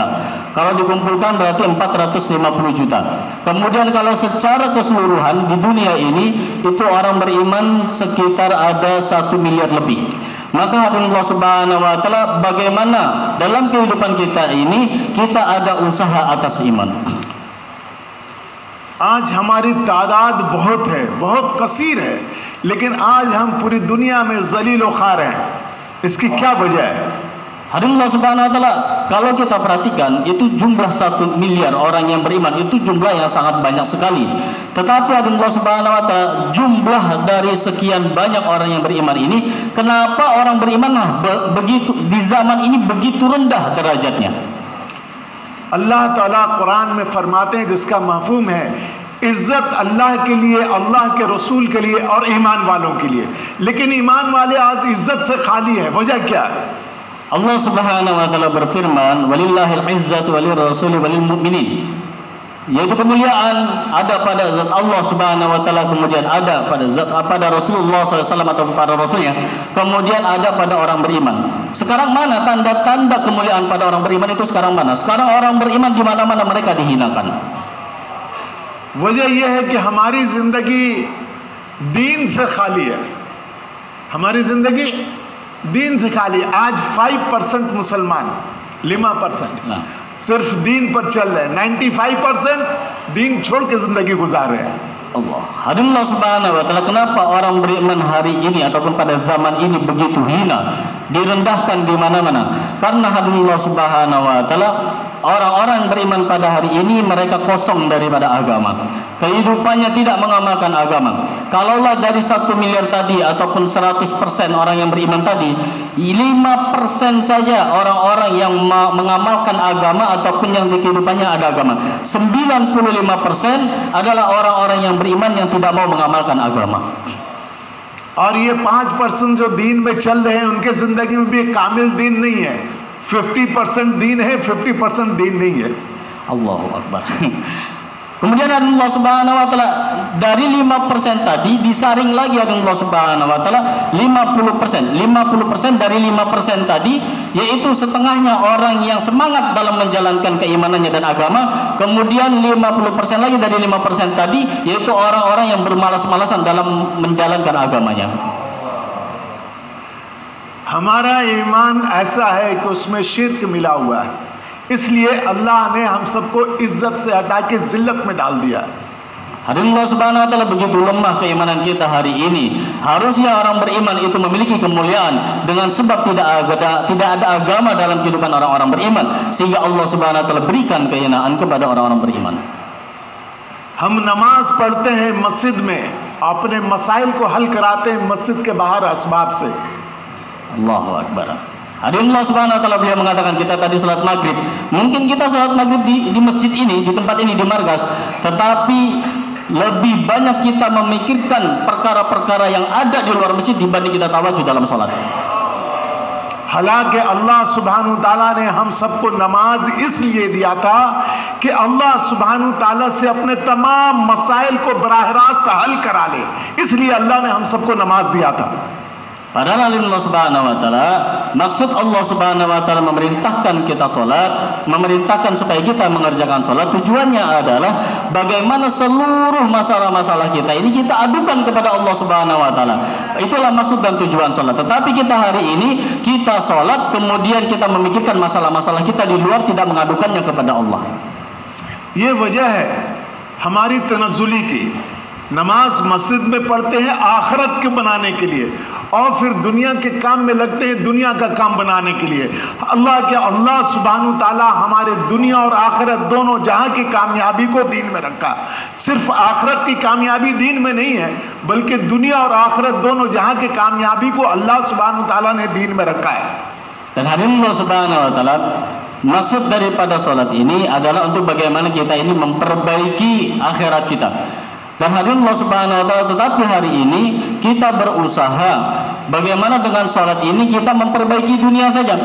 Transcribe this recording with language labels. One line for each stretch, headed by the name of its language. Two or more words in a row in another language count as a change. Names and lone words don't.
Indonesian: Kalau dikumpulkan berarti 450 juta. Kemudian kalau secara keseluruhan di dunia ini itu orang beriman sekitar ada 1 miliar lebih. Maka
Arabic: الله سبحانه وتعالى,
Indonesian: bagaimana dalam kehidupan kita ini kita ada usaha atas iman.
Hindi: आज हमारी तादाद बहुत है, बहुत कसीर है, लेकिन आज हम पूरी दुनिया में जलील व खार हैं। इसकी क्या वजह है?
Arabic: الله سبحانه وتعالى,
Indonesian: kalau kita perhatikan itu jumlah 1 miliar orang yang beriman, itu jumlah yang sangat banyak sekali. Tetapi
Arabic: الله سبحانه وتعالى,
Indonesian: jumlah dari sekian banyak orang yang beriman ini, kenapa orang beriman begitu di zaman ini begitu rendah derajatnya?
Hindi: अल्लाह ताला कुरान में फरमाते हैं, जिसका मफहूम है इज्जत अल्लाह के लिए, अल्लाह के रसूल के लिए और ईमान वालों के लिए। लेकिन ईमान वाले आज इज्जत से खाली है। वजह क्या है?
Arabic: الله سبحانه وتعالى
Indonesian: berfirman,
Arabic: "ولله العزة ولرسوله وللمؤمنين."
Indonesian: Yaitu kemuliaan ada pada zat
Arabic: الله سبحانه وتعالى,
Indonesian: kemudian ada pada Rasulullah SAW atau para rasulnya, kemudian ada pada orang beriman. Sekarang mana tanda-tanda kemuliaan pada orang beriman itu sekarang mana? Sekarang orang beriman di mana-mana mereka dihinakan.
Hindi: वजह यह है कि हमारी जिंदगी दीन से खाली है। हमारी जिंदगी दीन से खाली। आज 5% मुसलमान, 5% सिर्फ दीन पर चल रहे हैं। 95% दीन छोड़ के जिंदगी गुजार रहे हैं।
Indonesian: Allah. Hadirin
Arabic: الله سبحانه وتعالى,
Indonesian: kenapa orang beriman hari ini ataupun pada zaman ini begitu hina, direndahkan di mana-mana? Karena hadirin
Arabic: الله سبحانه وتعالى,
Indonesian: orang-orang beriman pada hari ini mereka kosong daripada agama. Kehidupannya tidak mengamalkan agama. Kalaulah dari 1 miliar tadi ataupun 100% orang yang beriman tadi, 5% saja orang-orang yang mengamalkan agama ataupun yang di kehidupannya ada agama. 95% adalah orang-orang yang beriman yang tidak mau mengamalkan agama.
Hindi: और ये 5% जो दीन में चल रहे हैं उनके जिंदगी में भी कामिल दीन नहीं है। 50% दीन है, 50% दीन नहीं है।
Arabic: الله أكبر.
Indonesian: Kemudian
Arabic: الله سبحانه وتعالى
Indonesian: dari 5% tadi disaring lagi
Arabic: الله سبحانه وتعالى
Indonesian: 50%. 50% dari 5% tadi, yaitu setengahnya orang yang semangat dalam menjalankan keimanannya dan agama. Kemudian 50% lagi dari 5% tadi, yaitu orang-orang yang bermalas-malasan dalam menjalankan agamanya.
Hindi: हमारा ईमान ऐसा है कि उसमें शिर्क मिला हुआ है, इसलिए अल्लाह ने हम सबको इज्जत से हटा के जिल्लत में डाल दिया।
Indonesian: Hadirin
Arabic: الله سبحانه وتعالى,
Indonesian: begitu lemah keimanan kita hari ini. Harusnya orang beriman itu memiliki kemuliaan dengan sebab tidak ada agama dalam kehidupan orang-orang beriman, sehingga
Arabic: الله سبحانه وتعالى
Indonesian: berikan kehinaan kepada orang-orang beriman.
Hindi: हम नमाज पढ़ते हैं मस्जिद में, अपने मसाइल को हल कराते हैं मस्जिद के बाहर असबाब से।
Arabic: الله أكبر.
Indonesian: Hadirin
Arabic: الله سبحانه وتعالى,
Indonesian: beliau mengatakan kita tadi salat maghrib. Mungkin kita salat maghrib di masjid ini, di tempat ini, di markas, tetapi lebih banyak kita memikirkan perkara-perkara yang ada di luar masjid dibanding kita tawajuh dalam salat.
Hindi: हालांकि
Arabic: الله سبحانه وتعالى
Hindi: ने हम सबको नमाज इसलिए दिया था कि
Arabic: الله سبحانه وتعالى
Hindi: से अपने तमाम मसाइल को बराह रास्त हल करा ले, इसलिए अल्लाह ने हम सबको नमाज दिया था।
Indonesian: Padahal
Arabic: الله سبحانه وتعالى,
Indonesian: maksud
Arabic: الله سبحانه وتعالى
Indonesian: memerintahkan kita salat, memerintahkan supaya kita mengerjakan salat, tujuannya adalah bagaimana seluruh masalah-masalah kita ini kita adukan kepada Allah Subhanahu wa taala. Itulah maksud dan tujuan salat. Tetapi kita hari ini kita salat, kemudian kita memikirkan masalah-masalah kita di luar, tidak mengadukannya kepada Allah.
Hindi: ये वजह है हमारी तनज़्ज़ुली की। नमाज मस्जिद में पढ़ते हैं आखिरत के बनाने के लिए, और फिर दुनिया के काम में लगते हैं दुनिया का काम बनाने के लिए।
Arabic: الله سبحانه وتعالى
Hindi: हमारे दुनिया और आखिरत दोनों जहां की कामयाबी को दीन में रखा। सिर्फ आखिरत की कामयाबी दीन में नहीं है, बल्कि दुनिया और आखिरत दोनों जहां की कामयाबी को
Arabic: الله سبحانه وتعالى
Hindi: ने दीन में रखा है।
Indonesian: Dan hadirin
Arabic: الله سبحانه وتعالى,
Indonesian: maksud daripada salat ini adalah untuk bagaimana kita ini memperbaiki akhirat kita. Dan hadirin
Arabic: الله سبحانه وتعالى,
Indonesian: tetapi hari ini kita berusaha bagaimana dengan salat ini kita memperbaiki dunia saja.